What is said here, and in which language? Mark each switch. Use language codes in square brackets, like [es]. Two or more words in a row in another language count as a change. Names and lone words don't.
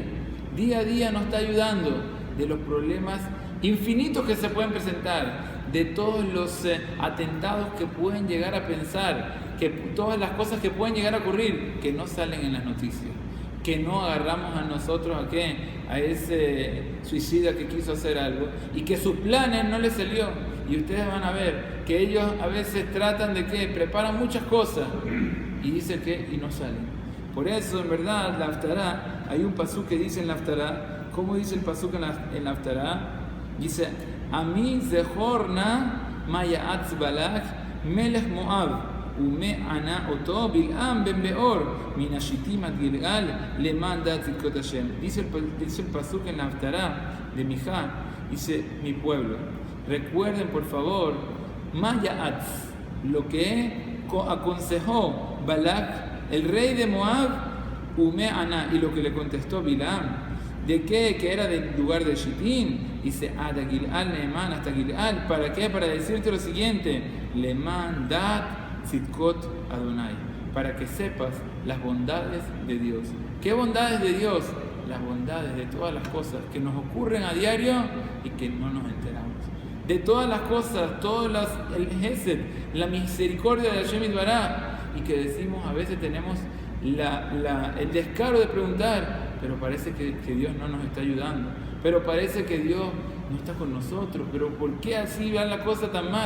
[es] Día a día nos está ayudando de los problemas infinitos que se pueden presentar, de todos los atentados que pueden llegar a pensar, que todas las cosas que pueden llegar a ocurrir, que no salen en las noticias, que no agarramos a nosotros a qué, a ese suicida que quiso hacer algo y que sus planes no le salió. Y ustedes van a ver que ellos a veces tratan de que preparan muchas cosas y dicen que y no salen. Por eso, en verdad, la Haftará, hay un pasuk que dice en la Haftará. ¿Cómo dice el pasuk en la Haftará? Dice, [he] עמי זכר נא מה יעץ בלק מלך מואב ומה ענה אתו בלעם בן בעור מן השטים עד גלגל למען דעת צדקות השם. [es] Dice el pasuk en la Haftará de Mijá, dice, mi pueblo, recuerden por favor, ma'ya'atz, lo que aconsejó Balak, el rey de Moab, [he] ומה ענה, [es] y lo que le contestó Bilam. ¿De qué? Que era del lugar de Shittim. Dice, [he] עד גלגל, [es] Neeman, hasta Gilgal. ¿Para qué? Para decirte lo siguiente: [he] למען דעת צדקות אדוני. [es] Para que sepas las bondades de Dios. ¿Qué bondades de Dios? Las bondades de todas las cosas que nos ocurren a diario y que no nos enteramos. De todas las cosas, el Hesed, la misericordia de [he] השם יתברך, [es] y que decimos, a veces tenemos el descaro de preguntar, pero parece que Dios no nos está ayudando, pero parece que Dios no está con nosotros, pero ¿por qué así van la cosa tan mal?